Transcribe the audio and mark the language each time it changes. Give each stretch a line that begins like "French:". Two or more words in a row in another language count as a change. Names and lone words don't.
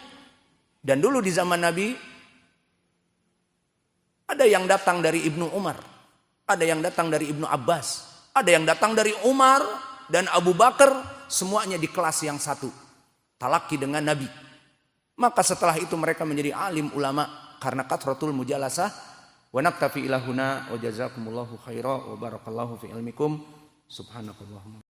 Indonesian: Dan dulu di zaman Nabi, ada yang datang dari Ibnu Umar, ada yang datang dari Ibnu Abbas, ada yang datang dari Umar dan Abu Bakar, semuanya di kelas yang satu, talaki dengan Nabi. Maka setelah itu mereka menjadi alim ulama karena
Arabic: كثرة المجالسة. ونكتفي إلى هنا وجزاكم الله خيرا وبارك الله في علمكم. سبحانك اللهم